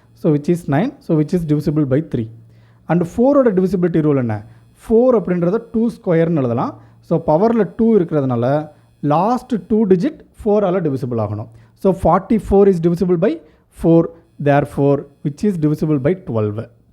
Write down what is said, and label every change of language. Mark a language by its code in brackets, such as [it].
[en] So which is 9, so which is divisible by 3. [ta] And 4ஓட divisibility rule என்ன? 4 அப்படின்றத 2 ஸ்கொயர்னு எழுதலாம். ஸோ பவரில் 2 இருக்கிறதுனால லாஸ்ட் 2 டிஜிட் 4ஆல் டிவிசிபிள் ஆகணும். [en] So 44 is divisible by 4, therefore which is divisible by 12.